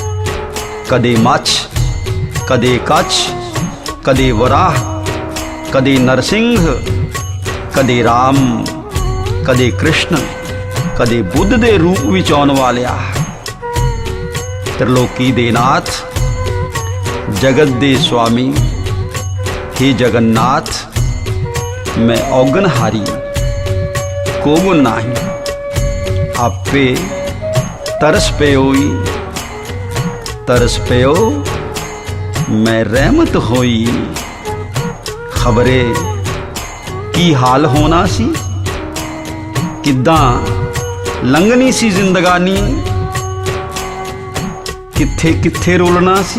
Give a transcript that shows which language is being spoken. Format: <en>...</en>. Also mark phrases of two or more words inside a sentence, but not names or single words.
<pa>ਕਦੇ ਮੱਛ ਕਦੇ ਕੱਛ ਕਦੇ ਵਰਾਹ, ਕਦੇ ਨਰਸਿੰਘ, ਕਦੇ ਰਾਮ, ਕਦੇ ਕ੍ਰਿਸ਼ਨ, ਕਦੇ ਬੁੱਧ ਦੇ ਰੂਪ ਵਿਚ ਆਉਣ ਵਾਲਿਆ। ਤ੍ਰਿਲੋਕੀ ਦੇ ਨਾਥ, ਜਗਤ ਦੇ ਸੁਆਮੀ, ਹੇ ਜਗਨਨਾਥ, ਮੈਂ ਔਗਣਹਾਰੀ ਕੋਗੁਣ ਨਾਹੀ, ਆਪੇ ਤਰਸ ਪੇਓਈ, ਤਰਸ ਪੇਓ ਮੈਂ ਰਹਿਮਤ ਹੋਈ। ਖ਼ਬਰੇ ਕੀ ਹਾਲ ਹੋਣਾ ਸੀ, ਕਿੱਦਾਂ ਲੰਘਣੀ ਸੀ ਜ਼ਿੰਦਗਾਨੀ, ਕਿੱਥੇ ਕਿੱਥੇ ਰੁਲਣਾ ਸੀ।</pa>